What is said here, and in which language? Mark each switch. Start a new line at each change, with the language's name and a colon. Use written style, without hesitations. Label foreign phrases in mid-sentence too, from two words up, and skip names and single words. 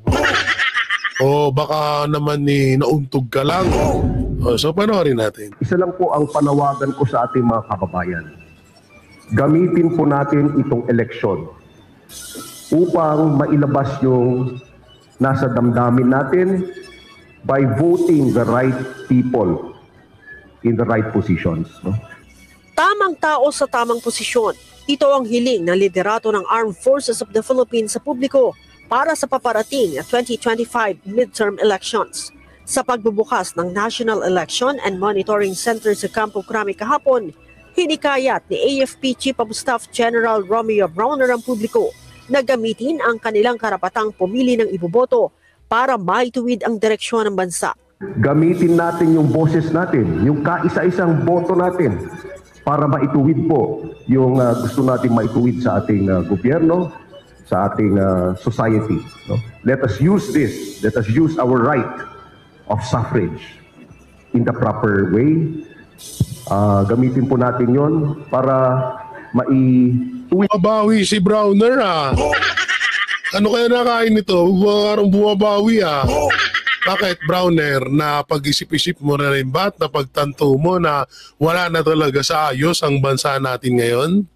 Filipino: O baka naman nauntog ka lang? So panoorin natin. Isa lang po ang panawagan ko sa ating mga kababayan. Gamitin po natin itong eleksyon upang mailabas yung nasa damdamin natin
English: by voting the right people in the right positions.
Filipino: Tamang tao sa tamang posisyon. Ito ang hiling ng liderato ng Armed Forces of the Philippines sa publiko para sa paparating na 2025 midterm elections. Sa pagbubukas ng National Election and Monitoring Center sa Campo Crame kahapon, hinikayat ni AFP Chief of Staff General Romeo Browner ang publiko na gamitin ang kanilang karapatang pumili ng iboboto para maituwid ang direksyon ng bansa. Gamitin natin yung boses natin, yung kaisa-isang boto natin para maituwid po yung gusto natin maituwid sa ating gobyerno, sa ating society.
English: Let us use this. Let us use our right of suffrage in the proper way.
Filipino: Gamitin po natin yon para bumabawi si Browner Ano kaya nakain nito? Parang bumabawi Bakit, Browner, na pag-isip-isip mo na rin ba at napagtanto mo na wala na talaga sa ayos ang bansa natin ngayon?